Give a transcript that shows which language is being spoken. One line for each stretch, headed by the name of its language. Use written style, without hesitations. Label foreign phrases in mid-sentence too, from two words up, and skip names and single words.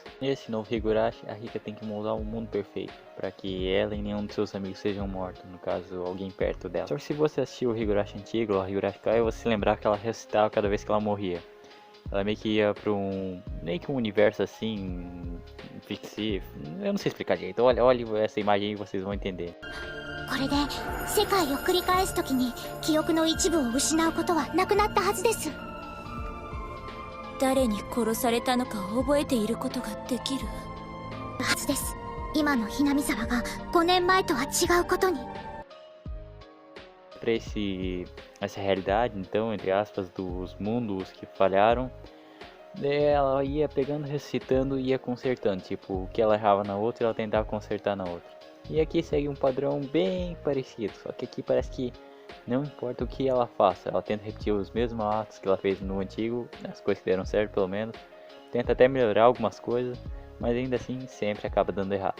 Portuguese: Nesse novo Higurashi, a Rika tem que moldar um mundo perfeito, para que ela e nenhum de seus amigos sejam mortos, no caso, alguém perto dela. Só que se você assistiu o Higurashi antigo, o Higurashi Kai, você se lembrar que ela ressuscitava cada vez que ela morria. Ela meio que ia pra meio que um universo assim, fictício. Eu não sei explicar direito. Olha essa imagem e vocês vão entender.
Japanese: これで世界を繰り返すときに記憶の一部を失うことはなくなったはずです。誰に殺されたのか覚えていることができるはずです。今のひなみ沢が5年前とは違うことに。
Portuguese: Pra essa realidade, então, entre aspas, dos mundos que falharam, ela ia pegando, ressuscitando e ia consertando. Tipo, o que ela errava na outra, ela tentava consertar na outra. E aqui segue um padrão bem parecido, só que aqui parece que não importa o que ela faça, ela tenta repetir os mesmos atos que ela fez no antigo, as coisas que deram certo pelo menos, tenta até melhorar algumas coisas, mas ainda assim sempre acaba dando errado.